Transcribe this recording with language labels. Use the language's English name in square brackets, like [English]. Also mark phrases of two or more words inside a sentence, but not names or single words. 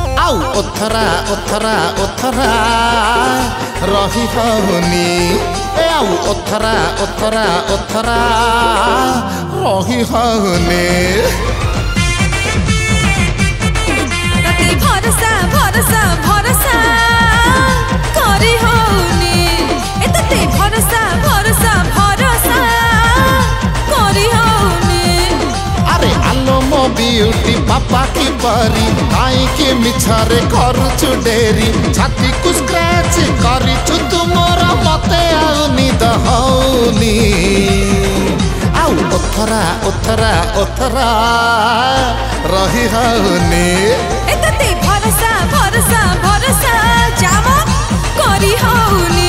[Sambalpuri] ଆଉ ଓଥରା ଓଥରା ଓଥରା ରହି ହନି ଆଉ ଓଥରା ଓଥରା ଓଥରା ରହି ହନି ଭରୋସା ଭରୋସା ଭରୋସା କରି ହୋନି ଏତେ ଭରୋସା ଭରୋସା ଭରୋସା କରି ହୋନି ଅରେ ଆଲୋ ମୋ ବ୍ୟୁଟି [Hindi] पापा की परी [Sambalpuri] ଆଇ କେ ମିଛରେ କରୁଛୁ ଡେରି ଛାତି କୋ ସ୍କ୍ରାଚ କରିଛୁ ତୁମରା ମତେ ଆଉନି ଦହୌନି ଆଉ ଓଥରା ଓଥରା ଓଥରା ରହି ହନି ଏତେ ଭରୋସା ଭରୋସା ଭରୋସା ଜାବା କରି ହୋନି